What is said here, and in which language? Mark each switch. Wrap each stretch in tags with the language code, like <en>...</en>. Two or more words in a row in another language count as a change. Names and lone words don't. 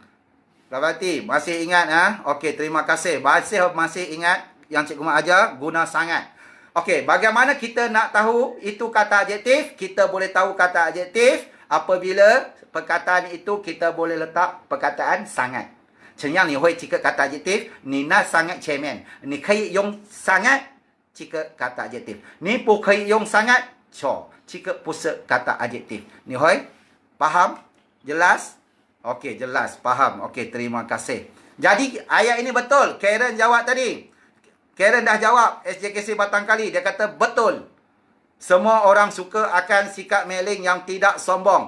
<ms>Berarti masih ingat Okey, terima kasih. Masih ingat yang Cikgu Mat ajar, guna sangat. Okey, bagaimana kita nak tahu itu kata adjektif? Kita boleh tahu kata adjektif apabila perkataan itu kita boleh letak perkataan sangat.</ms> <zh>这样你会几个</zh> <ms>kata adjektif，</ms> <zh>你那三个前面你可以用sangat 几个</zh> <ms>kata adjektif，</ms> <zh>你不可以用sangat 错，这个不是</zh> <ms>kata adjektif。</ms> <zh>你会</zh> <ms>faham? Jelas? Okey, jelas, faham. Okey, terima kasih. Jadi ayat ini betul. Karen jawab tadi. Karen dah jawab SJKC Batang Kali. Dia kata betul. Semua orang suka akan sikap meling yang tidak sombong.</ms>